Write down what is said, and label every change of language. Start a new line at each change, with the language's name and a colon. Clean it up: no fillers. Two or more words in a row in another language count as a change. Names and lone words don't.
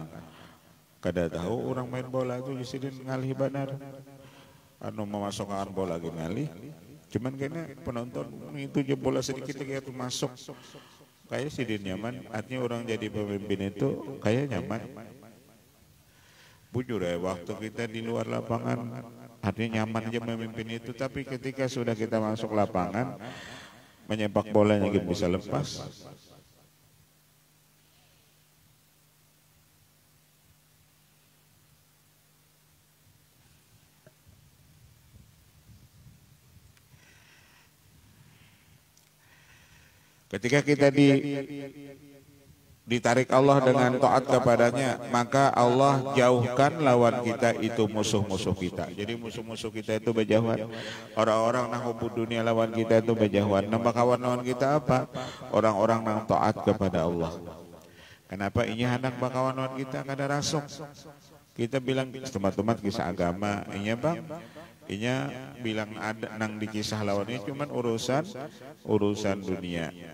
Banjar: Kada tahu orang main bola itu di sini ngalih benar. Memasukkan bola lagi ngalih. Cuman kena penonton itu je bola sedikit lagi itu masuk. Kayak sidin nyaman.
Indonesian: Artinya orang jadi pemimpin itu kayak nyaman. Bujur ya waktu kita di luar lapangan artinya nyaman aja memimpin itu. Tapi ketika sudah kita masuk lapangan menyepak bolanya gitu bisa lepas. Ketika kita ditarik Allah dengan taat kepadanya, maka Allah jauhkan lawan kita itu musuh-musuh kita. Jadi musuh-musuh kita itu berjauhan. Orang-orang nang
Arabic: حب الدنيا
Indonesian: lawan kita itu berjauhan. Nambah kawan lawan kita apa? Orang-orang nang taat kepada Allah.
Banjar: Kenapa ini anak bakawan lawan kita kada rasuk? Kita bilang teman-teman kisah agama, inya bang. Inya bilang ada nang dikisah lawannya cuman urusan dunia.